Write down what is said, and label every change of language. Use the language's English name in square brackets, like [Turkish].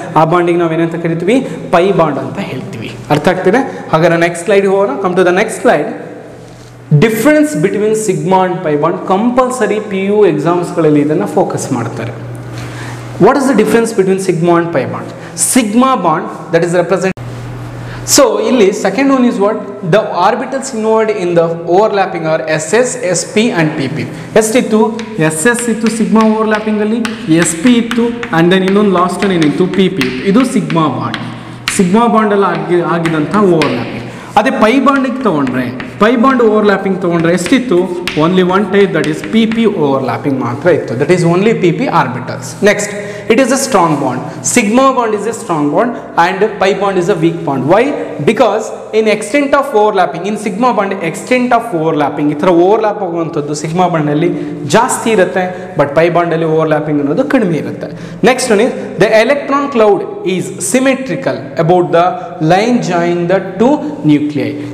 [Kannada] ಆ ಬಾಂಡಿಗೆ ನಾವೇನಂತ ಕರಿತೀವಿ, ಪೈ ಬಾಂಡ್ ಅಂತ ಹೇಳ್ತೀವಿ. ಅರ್ಥ ಆಗ್ತಿದೆ? ಹಾಗಾದ್ರೆ ನೆಕ್ಸ್ಟ್ ಸ್ಲೈಡ್ ಹೋಗೋಣ. [English] Come to the next slide. Difference between sigma and pi bond. [Kannada] Compulsory P U ಎಕ್ಸಾಮ್ಸ್ಗಳಲ್ಲಿ ಇದನ್ನು ಫೋಕಸ್ ಮಾಡ್ತಾರೆ. [English] What is the difference between sigma and pi bond? Sigma bond that is represent So [Kannada] ಇಲ್ಲಿ [English] second one is what? The orbitals involved in the overlapping are SS, SP and PP. [Kannada] ಎಷ್ಟಿತ್ತು? SS ಇತ್ತು sigma overlapping ಅಲ್ಲಿ, SP ಇತ್ತು [English] and then [Kannada] ಇನ್ನೊಂದು last one ಏನಿತ್ತು? PP ಇತ್ತು. ಇದು sigma bond ಅಲ್ಲಿ ಆಗಿದಂಥ ಓವರ್ಲ್ಯಾಪಿಂಗ್. ಅದೇ ಪೈ ಬಾಂಡಿಗೆ ತಗೊಂಡ್ರೆ, ಪೈ ಬಾಂಡ್ ಓವರ್ಲ್ಯಾಪಿಂಗ್ ತಗೊಂಡ್ರೆ ಎಷ್ಟಿತ್ತು? [English] only one type, that is PP overlapping [Kannada] ಮಾತ್ರ ಇತ್ತು. [English] That is only PP orbitals. Next, it is a strong bond. Sigma bond is a strong bond and pi bond is a weak bond. Why? Because in extent of overlapping, [Kannada] in sigma bond extent of overlapping ಈ ಥರ overlap ಆಗುವಂಥದ್ದು sigma ಬಾಂಡಲ್ಲಿ ಜಾಸ್ತಿ ಇರುತ್ತೆ, but pi ಬಾಂಡಲ್ಲಿ overlapping ಅನ್ನೋದು ಕಡಿಮೆ ಇರುತ್ತೆ. [English] Next one is the electron cloud is symmetrical about the line join the two nuclei.